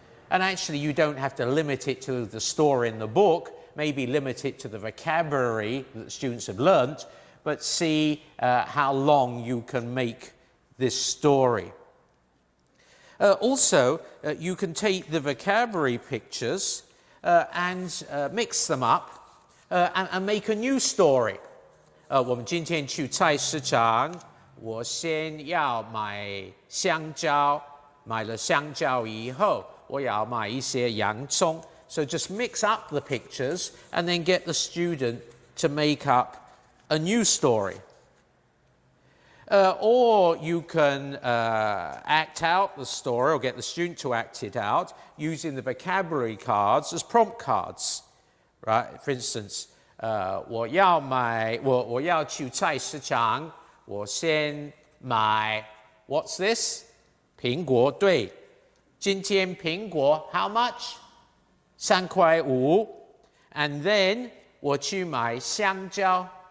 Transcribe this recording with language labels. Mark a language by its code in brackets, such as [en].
[en] And actually, you don't have to limit it to the story in the book, maybe limit it to the vocabulary that students have learnt, but see how long you can make this story. Also, you can take the vocabulary pictures and mix them up and make a new story. [zh] 我们今天去菜市场, 我先要买香蕉, 买了香蕉以后, 我要买一些洋葱. [en] So just mix up the pictures and then get the student to make up a new story. Or you can act out the story, or get the student to act it out, using the vocabulary cards as prompt cards. Right? For instance, [zh] 我要去菜市场, 我先买, [en] what's this? [zh] 苹果, 对. 今天苹果 [en] how much? [zh] 3块5. [en] And then [zh] 我去买香蕉.